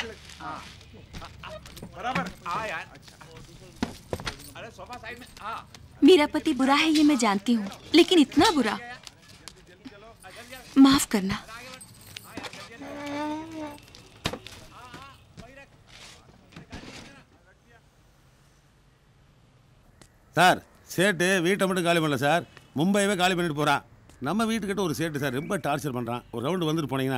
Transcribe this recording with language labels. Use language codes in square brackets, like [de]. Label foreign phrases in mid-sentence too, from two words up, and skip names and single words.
[hi] बराबर आ यार। अरे सोफा साइड में आ। मेरा पति बुरा है ये मैं जानती हूँ, लेकिन इतना बुरा, माफ करना। [ta] சார், சேட்டு வீட்டை மட்டும் காலி பண்ணல சார், மும்பையவே காலி பண்ணிட்டு போகிறான். நம்ம வீட்டுக்கிட்ட ஒரு சேட்டு சார் ரொம்ப டார்ச்சர் பண்ணுறான். ஒரு ரவுண்டு வந்துட்டு போனீங்கன்னா.